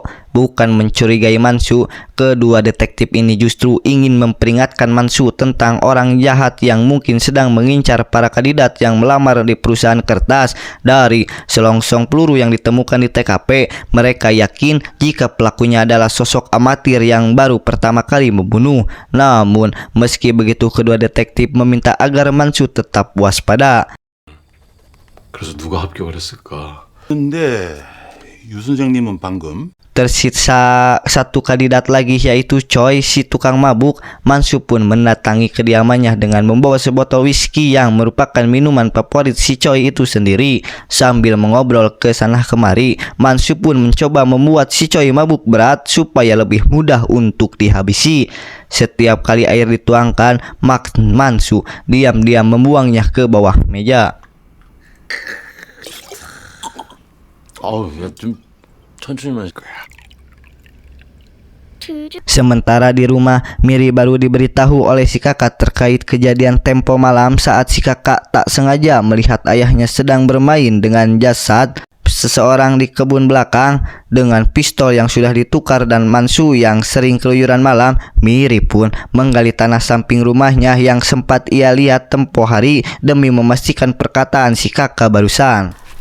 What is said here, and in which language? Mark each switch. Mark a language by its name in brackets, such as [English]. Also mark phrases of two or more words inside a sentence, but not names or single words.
[Indonesian] Bukan mencurigai Mansu, kedua detektif ini justru ingin memperingatkan Mansu tentang orang jahat yang mungkin sedang mengincar para kandidat yang melamar di perusahaan kertas. Dari selongsong peluru yang ditemukan di TKP, mereka yakin jika pelakunya adalah sosok amatir yang baru pertama kali membunuh. Namun, meski begitu, kedua detektif meminta agar Mansu tetap waspada. [Korean] 그래서 누가 합격을 했을까? 근데 유 선생님은 방금 [Indonesian] Tersisa satu kandidat lagi yaitu Choi, si tukang mabuk. Mansu pun mendatangi kediamannya dengan membawa sebotol whisky yang merupakan minuman favorit si Choi itu sendiri. Sambil mengobrol ke sana kemari, Mansu pun mencoba membuat si Choi mabuk berat supaya lebih mudah untuk dihabisi. Setiap kali air dituangkan, Mansu diam-diam membuangnya ke bawah meja. [Korean] 아우, 야, 좀 천천히 마실 거야. [Indonesian] Sementara di rumah, Miri baru diberitahu oleh si kakak terkait kejadian tempo malam saat si kakak tak sengaja melihat ayahnya sedang bermain dengan jasad seseorang di kebun belakang. Dengan pistol yang sudah ditukar dan Mansu yang sering keluyuran malam, Miri pun menggali tanah samping rumahnya yang sempat ia lihat tempo hari demi memastikan perkataan si kakak barusan.